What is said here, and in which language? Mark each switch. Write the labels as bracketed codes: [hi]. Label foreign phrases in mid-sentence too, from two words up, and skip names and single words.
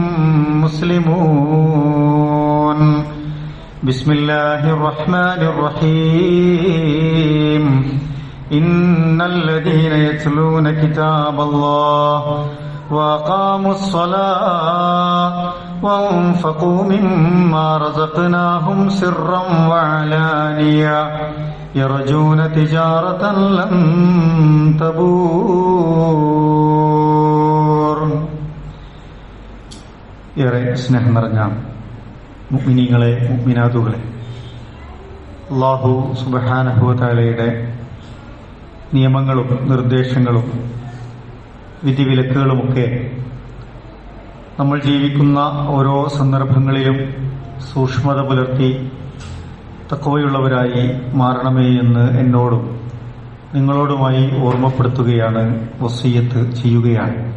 [ar] مسلمون بسم الله الرحمن الرحيم إن الذين يتلون كتاب الله وأقاموا الصلاة وأنفقوا مما رزقناهم سرا وعلانية يرجون تجارة لن تبور. [ml] ഏറെ സ്നേഹം നിറഞ്ഞ മുഅ്മിനീങ്ങളെ മുഅ്മിനാത്തുകളെ, [ar] الله سبحانه وتعالى [ml] നിയമങ്ങളും നിർദ്ദേശങ്ങളും വിധിവിലക്കുകളുമൊക്കെ നമ്മൾ ജീവിക്കുന്ന ഓരോ സന്ദർഭങ്ങളിലും സൂക്ഷ്മത പുലർത്തി തഖ്വയുള്ളവരായി മാറണമേ എന്ന് എന്നോടും നിങ്ങളോടുമായി ഓർമ്മപ്പെടുത്തുകയാണ്, വസിയ്യത്ത് ചെയ്യുകയാണ്.